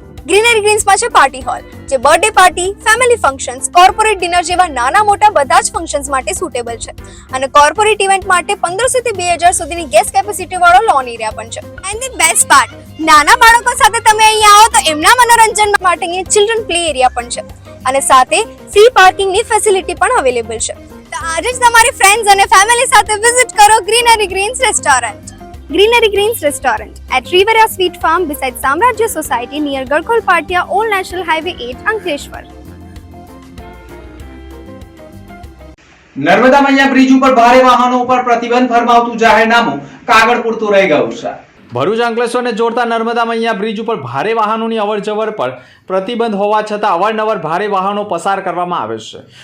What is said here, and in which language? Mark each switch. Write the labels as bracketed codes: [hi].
[gu] Greenery ગ્રીન્સમાં છે party hall, જે birthday party, family functions, corporate dinner જેવા નાના મોટા બધા જ ફંક્શન્સ માટે સુટેબલ છે અને કોર્પોરેટ ઇવેન્ટ માટે 1500 થી 2000 સુધીની ગેસ્ટ કેપેસિટી વાળો લોન એરિયા પણ છે. [en] and the best part, [gu] નાના બાળકો સાથે તમે અહીંયા આવો તો એમના મનોરંજન માટે અહીંયા ચિલ્ડ્રન પ્લે એરિયા પણ છે અને સાથે ફ્રી પાર્કિંગની ફેસિલિટી પણ અવેલેબલ છે. તો આજે જ તમારી ફ્રેન્ડ્સ અને ફેમિલી સાથે વિઝિટ કરો greenery Green's restaurant. [en] Greenery Greens Restaurant at Riveria Sweet Farm beside Samrajya Society near Garkhol Patia, Old National Highway 8, Ankleshwar. [gu] Narmada Maiya bridge ઉપર ભારે વાહનો ઉપર પ્રતિબંધ ફરમાવતું જાહેરનામું કાગળ પૂરતું રહી ગયું છે. ભરૂચ અંકલેશ્વરને જોડતા નર્મદા મૈયા બ્રિજ ઉપર ભારે વાહનોની અવરજવર પર પ્રતિબંધ હોવા છતાં અવારનવાર ભારે વાહનો પસાર કરવામાં આવે છે.